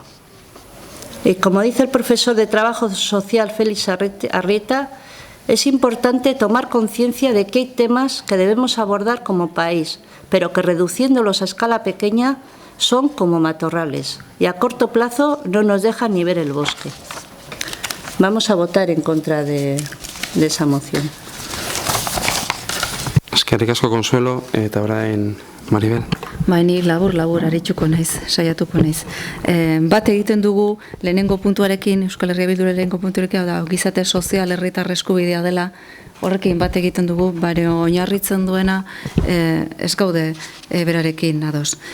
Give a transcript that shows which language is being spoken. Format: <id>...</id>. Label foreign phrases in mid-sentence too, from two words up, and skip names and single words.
<es>Y como dice el profesor de Trabajo Social Félix Arrieta, es importante tomar conciencia de que hay temas que debemos abordar como país, pero que reduciéndolos a escala pequeña son como matorrales y a corto plazo no nos dejan ni ver el bosque. Vamos a votar en contra de esa moción.</es> <eu>Eskerrik asko Consuelo, eta orain Maribel. Ni labur aritsuko naiz, saiatuko naiz. Bat egiten dugu lehenengo puntuarekin, Euskal Herria Bilduren lehenengo puntuarekin, da gizarte sozial herritar eskubidea dela, horrekin bat egiten dugu, baina oinarritzen duena ez gaude berarekin ados.</eu>